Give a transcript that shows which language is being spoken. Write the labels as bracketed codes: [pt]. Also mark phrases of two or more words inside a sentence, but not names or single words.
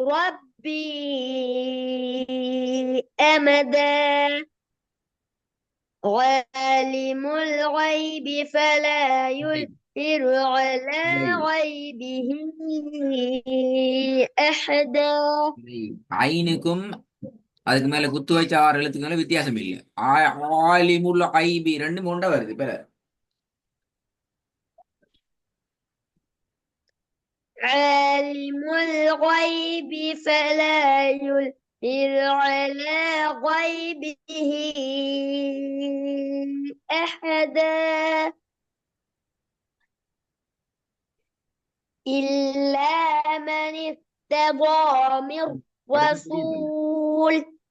[ar] ربي أمدا عالم الغيب فلا يظهر على غيبه أحدا. [ta] ஐனுக்கும் அதுக்கு மேல குத்து வச்ச ஆறு எழுத்துக்கு மேல வித்தியாசம் இல்லை. [ar] عالم الغيب [ta] ரெண்டு மூண்டா வருது இப்ப. [ar] عالم الغيب فلا يظهر على غيبه أحدا إلا من ارتضى من رسول